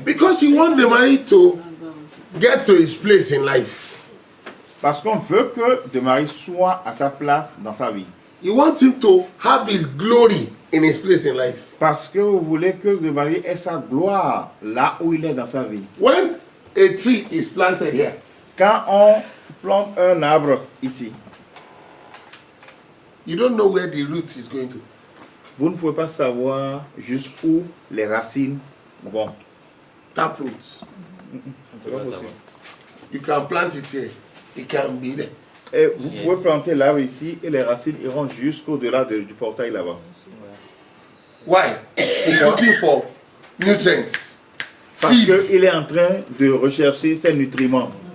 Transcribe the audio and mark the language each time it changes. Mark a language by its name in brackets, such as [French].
[English] Because you want the Marie to get to his place in life. [French] Parce qu'on veut que de Marie soit à sa place dans sa vie. [English] You want him to have his glory in his place in life. [French] Parce que vous voulez que de Marie ait sa gloire là où il est dans sa vie. [English] When a tree is planted here, [French] quand on plante un arbre ici, [English] you don't know where the root is going to. [French] Vous ne pouvez pas savoir jusqu'où les racines vont. [English] Taproot. You can plant it here. It can be there. [French] Et vous pouvez planter l'arbre ici et les racines iront jusqu'au-delà du portail là-bas. [English] Why? He's looking for nutrients. [French] Parce qu'il est en train de rechercher ses nutriments.